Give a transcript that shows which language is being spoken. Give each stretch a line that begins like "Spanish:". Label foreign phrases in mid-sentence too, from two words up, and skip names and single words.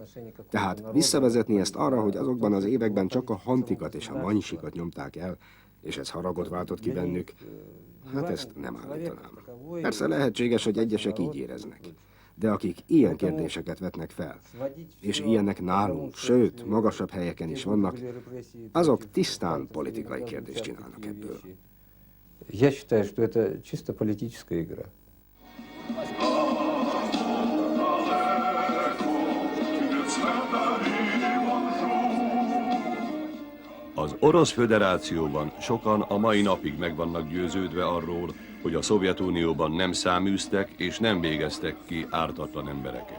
Hungarian: Tehát visszavezetni ezt arra, hogy azokban az években csak a hantikat és a manysikat nyomták el, és ez haragot váltott ki bennük, hát ezt nem állítanám. Persze lehetséges, hogy egyesek így éreznek. De akik ilyen kérdéseket vetnek fel, és ilyenek nálunk, sőt, magasabb helyeken is vannak, azok tisztán politikai kérdést csinálnak ebből.
Russian: Я считаю, что это чисто политическая игра.
Hungarian: Az Orosz Föderációban sokan a mai napig meg vannak győződve arról, hogy a Szovjetunióban nem száműztek és nem végeztek ki ártatlan embereket.